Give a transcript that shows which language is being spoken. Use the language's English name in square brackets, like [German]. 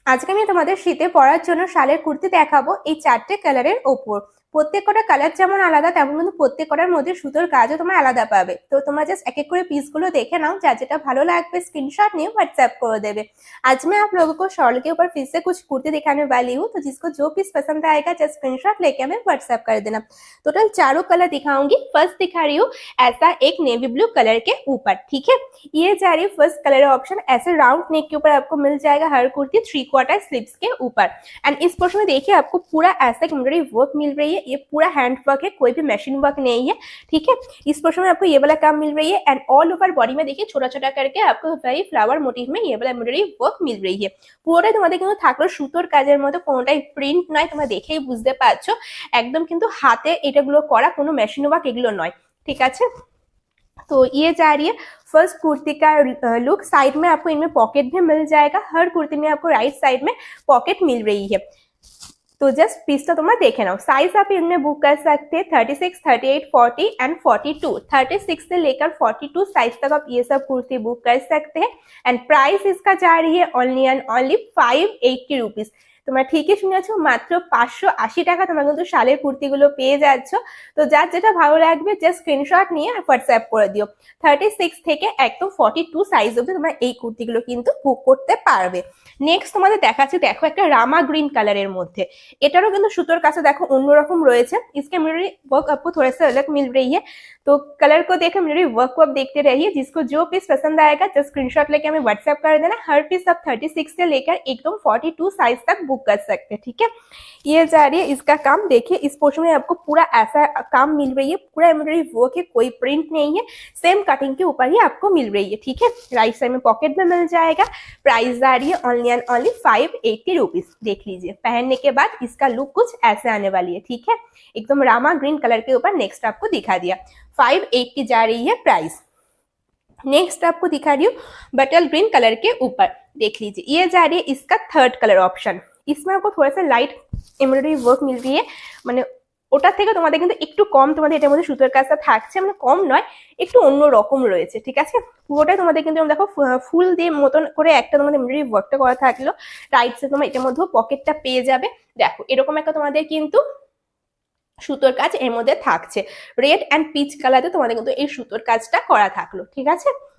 [Bangla] আজকে আমি তোমাদের শীতে পরার জন্য শালের কুর্তি দেখাবো এই 4টে কালারের ওপর। প্রত্যেক কটা কালার যেমন আলাদা তেমন কিন্তু প্রত্যেক কটার মধ্যে সুতোর কাজও তোমরা আলাদা পাবে। তো তোমরা জাস্ট [Hindi] एक एक [Bangla] করে পিসগুলো দেখে নাও, যার যেটা ভালো লাগবে स्क्रीनशॉट নিয়ে व्हाट्सएप করে দেবে। [Hindi] आज मैं आप लोगों को शॉल के ऊपर फिर से कुछ कुर्ती दिखाने वाली हूँ, तो जिसको जो पीस पसंद आएगा जस्ट स्क्रीनशॉट लेके हमें व्हाट्सएप कर देना। टोटल चारों कलर दिखाऊंगी। फर्स्ट दिखा रही हूँ ऐसा एक नेवी ब्लू कलर के ऊपर, ठीक है। ये जा रही है फर्स्ट कलर ऑप्शन, ऐसे राउंड नेक के ऊपर आपको मिल जाएगा हर कुर्ती 3/4 स्लीव्स के ऊपर। एंड इस पोर्शन में देखिए आपको पूरा ऐसा एम्ब्रॉयडरी वर्क मिल रही है, ये पूरा हैंड वर्क है, कोई भी मशीन वर्क नहीं है, ठीक है। इस पोर्शन में आपको ये वाला काम मिल रही है एंड ऑल ओवर बॉडी में देखिए छोटा छोटा करके आपको वेरी फ्लावर मोटिव में ये वाला एम्ब्रॉयडरी वर्क मिल रही है। [Bangla] পুরোটাই তোমাদের কিন্তু থাকলো সুতোর কাজের মতো, কোনোটাই প্রিন্ট নয়, তোমরা দেখেই বুঝতে পারছো একদম কিন্তু হাতে এটাগুলো করা, কোনো মেশিন ওয়ার্ক এগুলো নয়, ঠিক আছে। [Hindi] तो ये जा रही है फर्स्ट कुर्ती का लुक। साइड में आपको इनमें पॉकेट भी मिल जाएगा, हर कुर्ती में आपको राइट साइड में पॉकेट मिल रही है। तो जस्ट [Bangla] पीसটা তোমরা দেখে নাও। [Hindi] साइज आप इनमें बुक कर सकते हैं 36, 38, 40 एंड 42। 36 से लेकर 42 साइज तक आप ये सब कुर्ती बुक कर सकते हैं। एंड प्राइस इसका जा रही है ओनली एंड ओनली 580 रुपीज। [Bangla] তোমরা ঠিকই শুনেছো, মাত্র 580 টাকা তোমরা কিন্তু শালের কুর্তিগুলো পেয়ে যাচ্ছ। তো যার যেটা ভালো লাগবে জাস্ট স্ক্রিনশট নিয়ে হোয়াটসঅ্যাপ করে দিও। 36 থেকে একদম 42 সাইজ অবধি তোমরা এই কুর্তিগুলো কিন্তু বুক করতে পারবে। নেক্সট তোমাদের দেখাচ্ছি, দেখো একটা রামা গ্রিন কালারের মধ্যে, এটারও কিন্তু সুতোর কাছে দেখো অন্যরকম রয়েছে। [Hindi] इसके एम्ब्रॉयडरी वर्क आपको थोड़ा सा अलग मिल रही है, तो कलर को देख एम्ब्रॉयडरी वर्क को आप देखते रहिए। जिसको जो पीस पसंद आएगा जस्ट स्क्रीनशॉट लेके हमें व्हाट्सएप कर देना। हर पीस आप 36 से लेकर एकदम 42 साइज तक बुक कर सकते हैं, ठीक है। ये जा रही है इसका काम, देखिए इस पोर्शन में आपको पूरा ऐसा काम मिल रही है, पूरा एम्ब्रॉयडरी वर्क है, कोई प्रिंट नहीं है, सेम कटिंग के ऊपर ही आपको मिल रही है, ठीक है। राइट साइड में पॉकेट में मिल जाएगा। प्राइस जा रही है ओनली एंड ओनली 580 रुपीज। देख लीजिए पहनने के बाद इसका लुक कुछ ऐसे आने वाली है, ठीक है। एकदम रामा ग्रीन कलर के ऊपर नेक्स्ट आपको दिखा दिया 580 जा रही है प्राइस। नेक्स्ट आपको दिखा रही हूँ बटल ग्रीन कलर के ऊपर, देख लीजिए ये जा रही है इसका थर्ड कलर ऑप्शन। इसमें आपको थोड़ा सा लाइट एम्ब्रॉयडरी वर्क मिल रही है, [Bangla] মানে ওটার থেকে তোমাদের কিন্তু একটু কম তোমাদের এটার মধ্যে সুতোর কাজটা থাকছে, মানে কম নয়, একটু অন্য রকম রয়েছে, ঠিক আছে। পুরোটাই তোমাদের কিন্তু দেখো ফুল দিয়ে মতন করে একটা তোমাদের এমব্রয়ডারি ওয়ার্কটা করা থাকলো। রাইট সাইডে তোমরা এটার মধ্যে পকেটটা পেয়ে যাবে। দেখো এরকম একটা তোমাদের কিন্তু সুতোর কাজ এর মধ্যে থাকছে, রেড এন্ড পিচ কালারে তোমাদের কিন্তু এই সুতোর কাজটা করা থাকলো, ঠিক আছে।